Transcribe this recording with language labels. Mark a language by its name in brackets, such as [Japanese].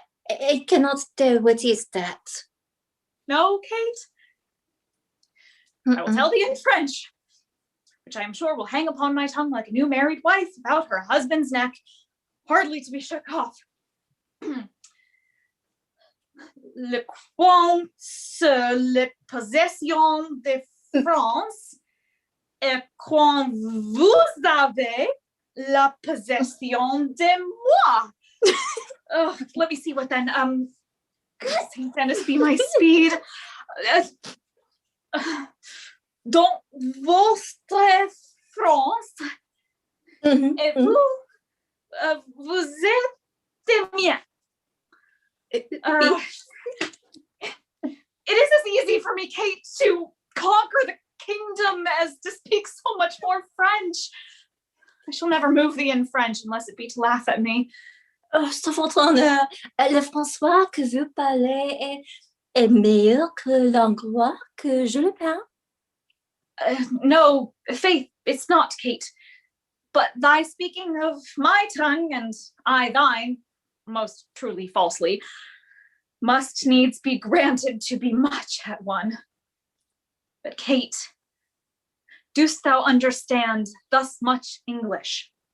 [English] I cannot tell what is that. No, Kate? I will tell thee in French, which I am sure will hang upon my tongue like a new married wife about her husband's neck, hardly to be shook off. [French] Le compte les possessions de France, et quand vous avez la possession de moi. [English] Oh, let me see what then. St. Dennis be my speed. [French] Dans votre France, et vous, vous êtes des miens. [English] It is as easy for me, Kate, to conquer the kingdom as to speak so much more French. I shall never move thee in French unless it be to laugh at me. [French] Sur votre honneur, le François que vous parlez est meilleur que l'anglais que je le parle. [English] No, faith, it's not, Kate. But thy speaking of my tongue and I thine, most truly falsely, must needs be granted to be much at one. But Kate, dost thou understand thus much English?